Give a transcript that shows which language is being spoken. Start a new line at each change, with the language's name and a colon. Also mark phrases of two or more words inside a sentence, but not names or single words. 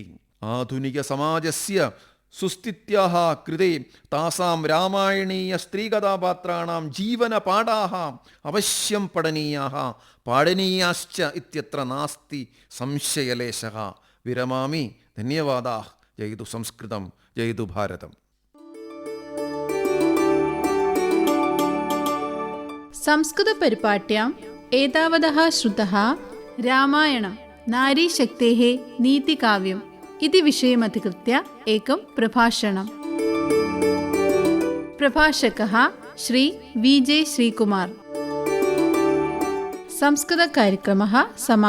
Sanskrit: ആധുനിക സമാജസ്യ സുസ്ഥിത്യാഃ കൃതേ താസാം രാമായണീയ സ്ത്രീകഥാപാത്രാണാം ജീവനപാഠാഃ അവശ്യം പഠനീയാഃ പാഠനീയാശ്ച ഇത്യത്ര നാസ്തി സംശയലേശഃ. വിരമാമി. ധന്യവാദാഃ. ജയതു സംസ്കൃതം, ജയതു ഭാരതം. സംസ്കൃതപരിപാട്യാം एतावदः श्रुतः रामायणं नारीशक्तेः नीतिकाव्यम् इति विषयमधिकृत्य एकं प्रभाषणम्. प्रभाषकः श्री वीजे श्रीकुमार. संस्कृतकार्यक्रमः समाप्तः.